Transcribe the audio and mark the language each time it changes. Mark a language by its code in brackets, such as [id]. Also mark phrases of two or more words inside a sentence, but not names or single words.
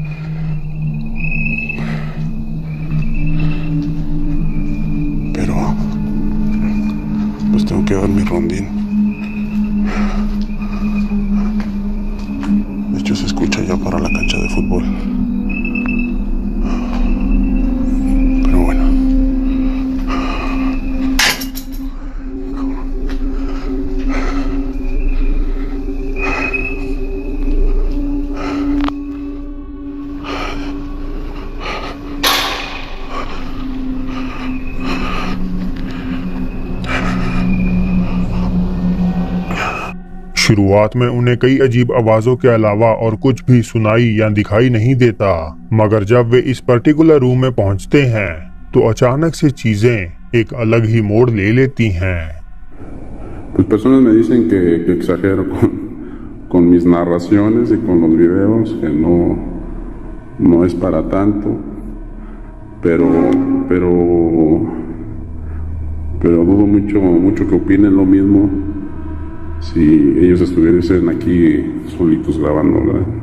[es] Pero pues tengo que dar mi rondín. De hecho se escucha ya para la cancha de fútbol. Pero bueno. [hi] शुरुआत में उन्हें कई अजीब आवाजों के अलावा और कुछ भी सुनाई या दिखाई नहीं देता, मगर जब वे इस [en] particular room [hi] में पहुंचते हैं तो अचानक से चीजें एक अलग ही मोड़ ले लेती हैं। [es] Pues personas me dicen que exagero con mis narraciones y con los videos, que no es para tanto, pero dudo mucho que opinen lo mismo si ellos estuviesen aquí solitos grabando, ¿verdad?